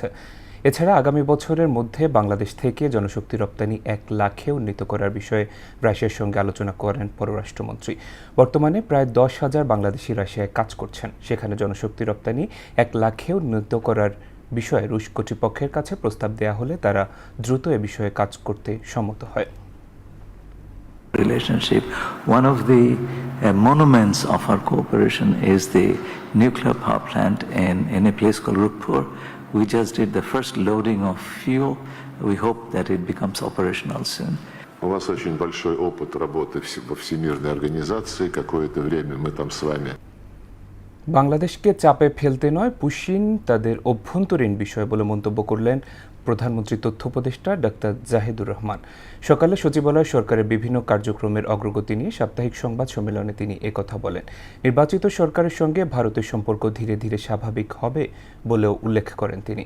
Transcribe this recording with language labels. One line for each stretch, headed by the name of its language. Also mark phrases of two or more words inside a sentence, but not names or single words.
Bangla: এছাড়া আগামী বছরের মধ্যে বাংলাদেশ থেকে জনশক্তি রপ্তানি 1 লাখে উন্নীত করার বিষয়ে রাশিয়ার সঙ্গে আলোচনা করেন পররাষ্ট্রমন্ত্রী। বর্তমানে প্রায় 10,000 বাংলাদেশি রাশিয়ায় কাজ করছেন। সেখানে জনশক্তি রপ্তানি 1 লাখে উন্নীত করার বিষয়ে রুশ কর্তৃপক্ষের কাছে প্রস্তাব দেয়া হলে তারা দ্রুত এ বিষয়ে কাজ করতে সম্মত হয়।
English: Relationship. One of the monuments of our cooperation is the nuclear power plant in a place called Rukpur. We just did the first loading of fuel. We hope that it becomes operational soon.
Russian: У вас очень большой опыт работы во Всемирной организации. Какое-то время мы там с вами.
Bangla: বাংলাদেশকে চাপে ফেলতে নয়, পুশিন তাদের অভ্যন্তরীণ বিষয় বলে মন্তব্য করলেন প্রধানমন্ত্রী তথ্য উপদেষ্টা ডাক্তার জাহিদুর রহমান। সকালে সচিবালয়ে সরকারের বিভিন্ন কার্যক্রমের অগ্রগতি নিয়ে সাপ্তাহিক সংবাদ সম্মেলনে তিনি একথা বলেন। নির্বাচিত সরকারের সঙ্গে ভারতের সম্পর্ক ধীরে ধীরে স্বাভাবিক হবে বলেও উল্লেখ করেন তিনি।